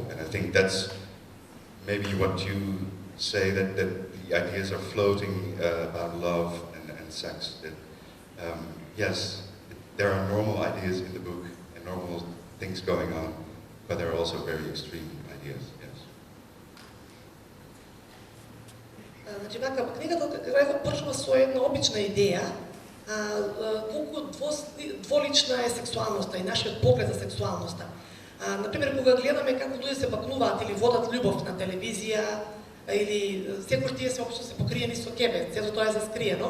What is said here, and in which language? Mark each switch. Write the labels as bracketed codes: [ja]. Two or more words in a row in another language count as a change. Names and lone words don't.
[en] And I think that's maybe what you say, that the ideas are floating about love and sex. That, yes, there are normal ideas in the book and normal things going on, but there are also very extreme ideas, yes. [mk] Значи, книгата почнува со една обична идеја, колку дволична е сексуалноста и нашиот поглед за сексуалноста. Например, кога гледаме како луѓе се бакнуваат или водат љубов на телевизија, или секој тие се општо се покриени со кебе, сето тоа е заскриено.